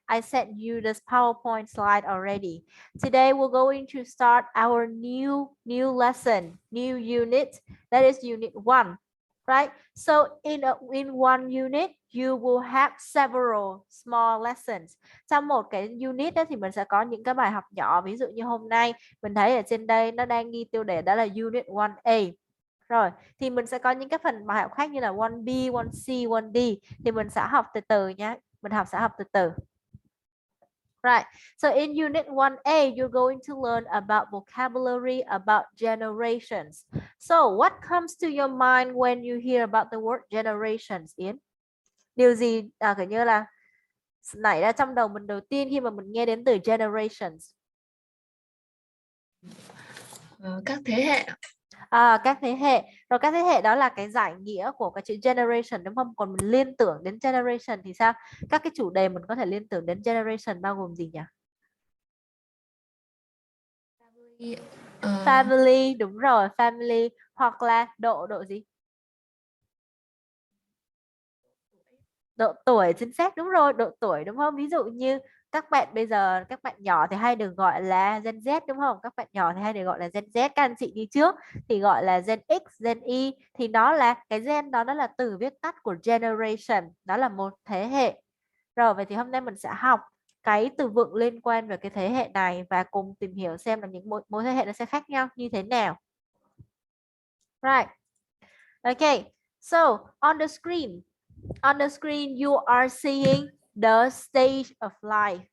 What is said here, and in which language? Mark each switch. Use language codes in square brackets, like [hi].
[en] I sent you this PowerPoint slide already. Today we're going to start our new lesson, new unit. That is Unit 1, right? So in one unit, you will have several small lessons. [vi] Trong một cái unit đó thì mình sẽ có những cái bài học nhỏ. Ví dụ như hôm nay mình thấy ở trên đây nó đang ghi tiêu đề đó là Unit 1A. Rồi, thì mình sẽ có những cái phần bài học khác như là 1B, 1C, 1D thì mình sẽ học từ từ nhé. Sẽ học từ từ. Right. [en] So in Unit 1A, you're going to learn about vocabulary, about generations. So what comes to your mind when you hear about the word generations, Yến? [vi] Điều gì kiểu như là nảy ra trong đầu mình đầu tiên khi mà mình nghe đến từ generations? Các thế hệ. Các thế hệ. Rồi các thế hệ đó là cái giải nghĩa của cái chữ generation đúng không? Còn mình liên tưởng đến generation thì sao? Các cái chủ đề mình có thể liên tưởng đến generation bao gồm gì nhỉ? Family, đúng rồi, family hoặc là độ gì? Độ tuổi, chính xác, đúng rồi, độ tuổi đúng không? Ví dụ như các bạn bây giờ, các bạn nhỏ thì hay được gọi là Gen Z đúng không? Các bạn nhỏ thì hay được gọi là Gen Z, các anh chị đi trước thì gọi là Gen X, Gen Y thì nó là cái gen đó, nó là từ viết tắt của generation, đó là một thế hệ. Rồi vậy thì hôm nay mình sẽ học cái từ vựng liên quan về cái thế hệ này và cùng tìm hiểu xem là những mỗi thế hệ nó sẽ khác nhau như thế nào. [en] Right. Okay. So on the screen you are seeing the stage of life.